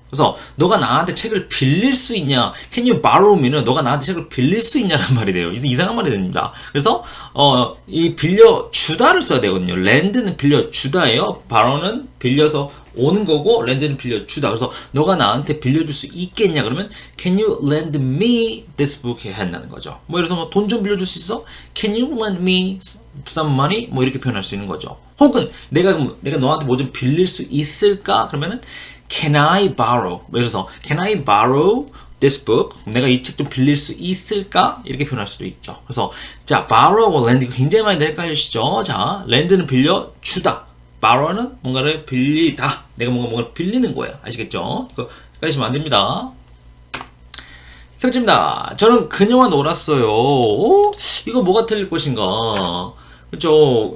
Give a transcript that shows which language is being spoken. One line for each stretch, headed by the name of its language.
Korean: 그래서 너가 나한테 책을 빌릴 수 있냐?
English: Can you borrow me
Korean: 는 너가 나한테 책을 빌릴 수 있냐는 말이 돼요. 이상한 말이 됩니다. 그래서 이 빌려주다를 써야 되거든요. lend는 빌려주다예요. borrow는 빌려서 오는 거고 lend는 빌려주다. 그래서 너가 나한테 빌려줄 수 있겠냐?
English: 그러면 Can you lend me this book?
Korean: 해야 한다는 거죠. 예를 들어서 돈 좀 빌려줄 수 있어?
English: Can you lend me some money?
Korean: 이렇게 표현할 수 있는 거죠. 혹은 내가 너한테 뭐 좀 빌릴 수 있을까? 그러면은
English: Can I borrow?
Korean: 예를 들어서
English: Can I borrow this book?
Korean: 내가 이 책 좀 빌릴 수 있을까? 이렇게 표현할 수도 있죠. 그래서 자, borrow와 lend 이거 굉장히 많이 헷갈리시죠? 자, lend는 빌려주다. borrow는 뭔가를 빌리다. 내가 뭔가를 빌리는 거야. 아시겠죠? 이거 헷갈리시면 안 됩니다. 세 번째입니다. 저는 그녀와 놀았어요. 이거 뭐가 틀릴 것인가? 그죠?